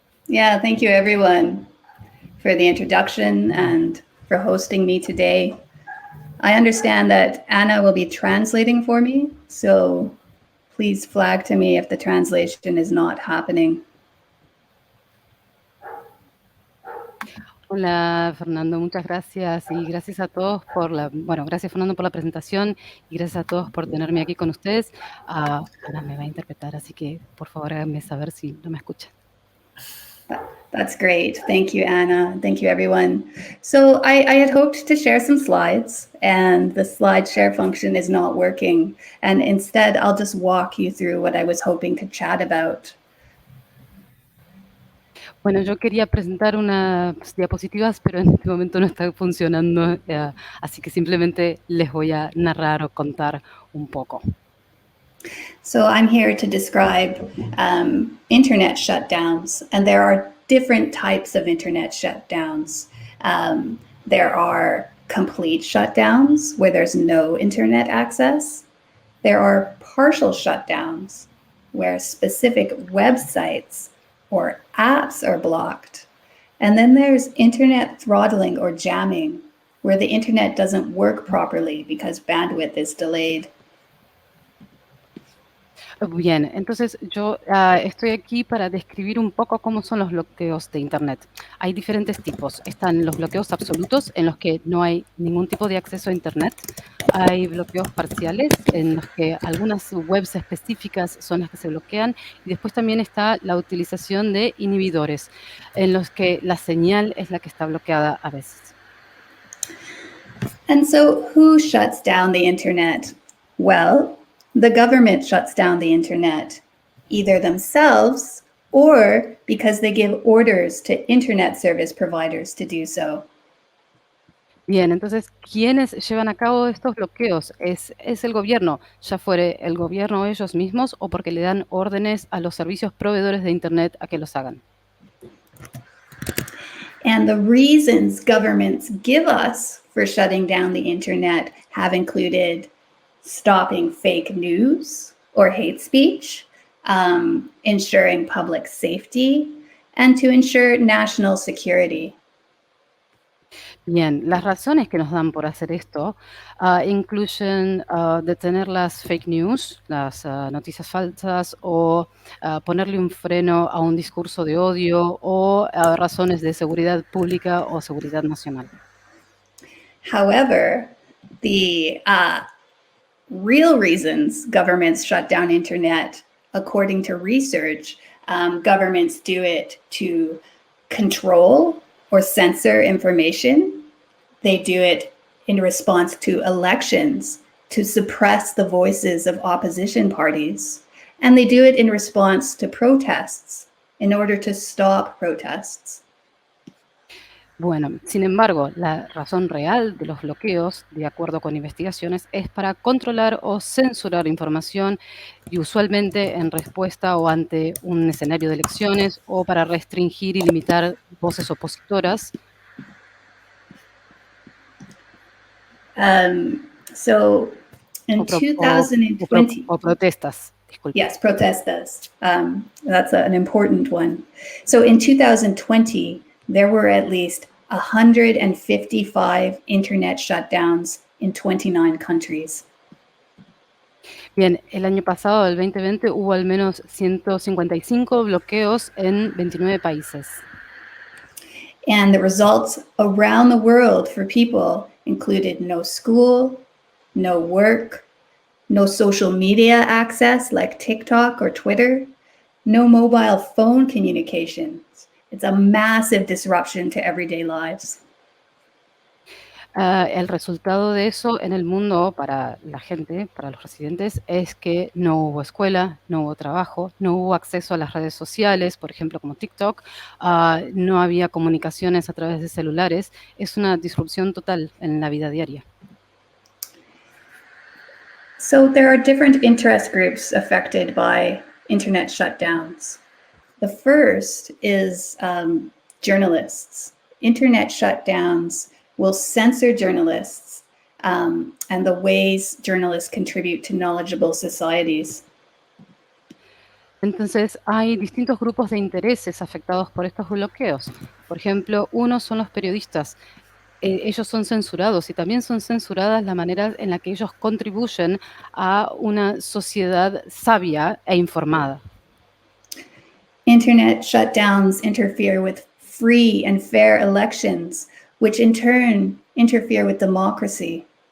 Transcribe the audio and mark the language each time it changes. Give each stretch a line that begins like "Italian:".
English: Yeah, thank you, everyone, for the introduction and for hosting me today. I understand that Anna will be translating for me, so please flag to me if the translation is not happening.
Spanish: Hola, Fernando, muchas gracias y gracias a todos gracias, Fernando, por la presentación y gracias a todos por tenerme aquí con ustedes. Ana me va a interpretar, así que por favor háganme saber si no me escuchan.
English: That's great. Thank you, Anna. Thank you, everyone. So I had hoped to share some slides, and the slide share function is not working. And instead, I'll just walk you through what I was hoping to chat about.
Spanish: Bueno, yo quería presentar unas diapositivas, pero en este momento no está funcionando, así que simplemente les voy a narrar o contar un poco.
English: So I'm here to describe internet shutdowns, and there are different types of internet shutdowns. There are complete shutdowns where there's no internet access. There are partial shutdowns where specific websites or apps are blocked. And then there's internet throttling or jamming, where the internet doesn't work properly because bandwidth is delayed.
Spanish: Bien, entonces yo estoy aquí para describir un poco cómo son los bloqueos de Internet. Hay diferentes tipos. Están los bloqueos absolutos, en los que no hay ningún tipo de acceso a Internet. Hay bloqueos parciales, en los que algunas webs específicas son las que se bloquean. Y después también está la utilización de inhibidores, en los que la señal es la que está bloqueada a veces.
English: And so who shuts down the internet? Well, the government shuts down the internet, either themselves or because they give orders to internet service providers to do so.
Spanish: Bien, entonces, ¿quiénes llevan a cabo estos bloqueos? Es el gobierno, ya fuere el gobierno ellos mismos o porque le dan órdenes a los servicios proveedores de Internet a que los hagan.
English: And the reasons governments give us for shutting down the internet have included stopping fake news or hate speech, ensuring public safety, and to ensure national security.
Spanish: Bien, las razones que nos dan por hacer esto incluyen detener las fake news, las noticias falsas, o ponerle un freno a un discurso de odio, o razones de seguridad pública o seguridad nacional.
English: However, the real reasons governments shut down internet, according to research, governments do it to control or censor information. They do it in response to elections, to suppress the voices of opposition parties. And they do it in response to protests, in order to stop protests.
Spanish: Bueno, sin embargo, la razón real de los bloqueos, de acuerdo con investigaciones, es para controlar o censurar información y usualmente en respuesta o ante un escenario de elecciones o para restringir y limitar voces opositoras.
English: So in 2020,
Spanish: o protestas, disculpe.
English: yes, protestas. That's an important one. So in 2020, there were at least 155 internet shutdowns in 29 countries.
Spanish: Bien, el año pasado, el 2020, hubo al menos 155 bloqueos en 29 países.
English: And the results around the world for people included no school, no work, no social media access like TikTok or Twitter, no mobile phone communications. It's a massive disruption to everyday lives.
Spanish: El resultado de eso en el mundo para la gente, para los residentes, es que no hubo escuela, no hubo trabajo, no hubo acceso a las redes sociales, por ejemplo, como TikTok, no había comunicaciones a través de celulares. Es una disrupción total en la vida diaria.
English: So there are different interest groups affected by internet shutdowns. The first is journalists. Internet shutdowns will censor journalists and the ways journalists contribute to knowledgeable societies.
Spanish: Entonces, hay distintos grupos de intereses afectados por estos bloqueos. Por ejemplo, uno son los periodistas. Ellos son censurados y también son censuradas la manera en la que ellos contribuyen a una sociedad sabia e informada.
English: Internet shutdowns interfere with free and fair elections, which in turn interfere with democracy.